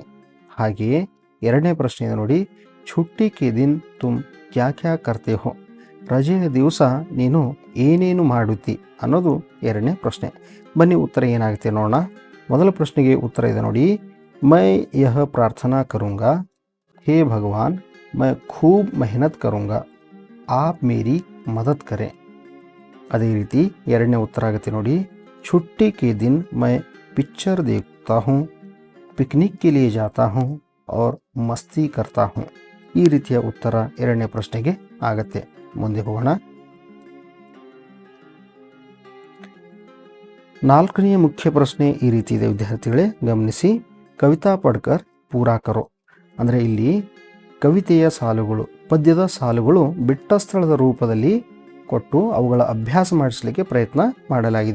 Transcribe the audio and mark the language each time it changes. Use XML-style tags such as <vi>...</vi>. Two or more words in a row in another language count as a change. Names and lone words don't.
<kn>ಹಾಗೆಯೇ ಎರಡನೇ ಪ್ರಶ್ನೆ ಇದೆ ನೋಡಿ,</kn> <hi>छुट्टी के दिन तुम क्या क्या करते हो</hi> <kn>ರಜೆಯ ದಿವಸ ನೀನು ಏನೇನು ಮಾಡುತ್ತಿ ಅನ್ನೋದು ಎರಡನೇ ಪ್ರಶ್ನೆ. ಬನ್ನಿ ಉತ್ತರ ಏನಾಗುತ್ತೆ ನೋಡೋಣ. ಮೊದಲ ಪ್ರಶ್ನೆಗೆ ಉತ್ತರ ಇದೆ ನೋಡಿ,</kn> <hi>मैं यह प्रार्थना करूँगा हे भगवान मैं खूब मेहनत करूँगा आप मेरी मदद करें.</hi> <kn>ಅದೇ ರೀತಿ ಎರಡನೇ ಉತ್ತರ ಆಗುತ್ತೆ ನೋಡಿ,</kn> <hi>छुट्टी के दिन मैं पिक्चर देखता हूँ पिकनिक के लिए जाता हूँ और मस्ती करता हूँ.</hi> <kn>ಈ ರೀತಿಯ ಉತ್ತರ ಎರಡನೇ ಪ್ರಶ್ನೆಗೆ ಆಗತ್ತೆ. ಮುಂದೆ ಹೋಗೋಣ. ನಾಲ್ಕನೆಯ ಮುಖ್ಯ ಪ್ರಶ್ನೆ ಈ ರೀತಿ ಇದೆ ವಿದ್ಯಾರ್ಥಿಗಳೇ, ಗಮನಿಸಿ.</kn> <hi>कविता पढ़कर पूरा करो</hi> <kn>ಅಂದರೆ ಇಲ್ಲಿ ಕವಿತೆಯ ಸಾಲುಗಳು, ಪದ್ಯದ ಸಾಲುಗಳು ಬಿಟ್ಟ ಸ್ಥಳದ ರೂಪದಲ್ಲಿ ಕೊಟ್ಟು ಅವುಗಳ ಅಭ್ಯಾಸ ಮಾಡಿಸಲಿಕ್ಕೆ ಪ್ರಯತ್ನ ಮಾಡಲಾಗಿದೆ.</kn>